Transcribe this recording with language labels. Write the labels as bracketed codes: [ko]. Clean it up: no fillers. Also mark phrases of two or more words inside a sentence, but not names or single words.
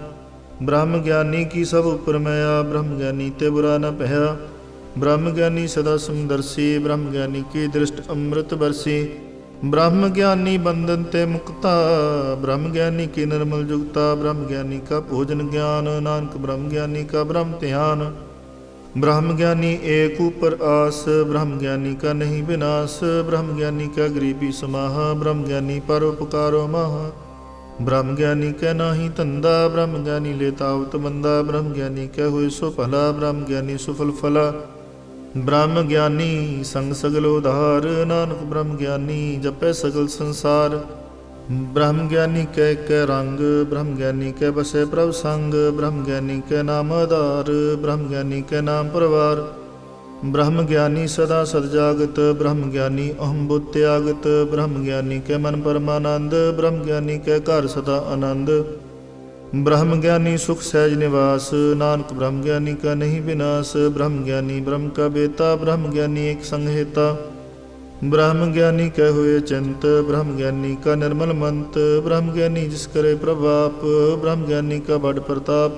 [bra] ਬ੍ਰਹਮ ਗਿਆਨੀ ਕੀ ਸਭ ਉਪਰ ਮੈਆ, ਬ੍ਰਹਮ ਗਿਆਨੀ ਤੇ ਬੁਰਾ ਨ ਭਇਆ। ਬ੍ਰਹਮ ਗਿਆਨੀ ਸਦਾ ਸਮਦਰਸੀ, ਬ੍ਰਹਮ ਗਿਆਨੀ ਕੀ ਦ੍ਰਿਸ਼ਟ ਅੰਮ੍ਰਿਤ ਬਰਸੀ। ਬ੍ਰਹਮ ਗਿਆਨੀ ਬੰਧਨ ਤੇ ਮੁਕਤਾ, ਬ੍ਰਹਮ ਗਿਆਨੀ ਕੀ ਨਿਰਮਲ ਜੁਗਤਾ। ਬ੍ਰਹਮ ਗਿਆਨੀ ਕਾ ਭੋਜਨ ਗਿਆਨ, ਨਾਨਕ ਬ੍ਰਹਮ ਗਿਆਨੀ ਕਾ ਬ੍ਰਹਮ ਧਿਆਨ। ब्रह्म ज्ञानी एक ऊपर आस, ब्रह्म ज्ञानी का नहीं विनाश, ब्रह्म ज्ञानी का गरीबी समाह, ब्रह्म ज्ञानी परोपकारो माह। ब्रह्म ज्ञानी कै नाही धंधा, ब्रह्म ज्ञानी ले तावत बंदा, ब्रह्म ज्ञानी कै हुए सो भला, ब्रह्म ज्ञानी सुफल फला। ब्रह्म ज्ञानी संग सगल उधार, नानक ब्रह्म ज्ञानी जपै सगल संसार। ब्रह्म ज्ञानी कै रंग, ब्रह्म ज्ञानी कै बसे प्रभ संग, ब्रह्म ज्ञानी कै नाम आधार, ब्रह्म ज्ञानी कै नाम परवार। ब्रह्म ज्ञानी सदा सद जागत, ब्रह्म ज्ञानी अहम बुद्ध त्यागत, ब्रह्म ज्ञानी कै मन परमानंद, ब्रह्म ज्ञानी कै घर सदा आनंद। ब्रह्म ज्ञानी सुख सहज निवास, नानक ब्रह्म ज्ञानी का नहीं विनाश, ब्रह्म ज्ञानी ब्रह्म का बेता, ब्रह्म ज्ञानी एक संग हेता। ब्रह्म ज्ञानी कै हुए चिंत, ब्रह्म ज्ञानी का निर्मल मंत, ब्रह्म ज्ञानी जिस करे प्रभाप, ब्रह्म ज्ञानी का बड़ प्रताप।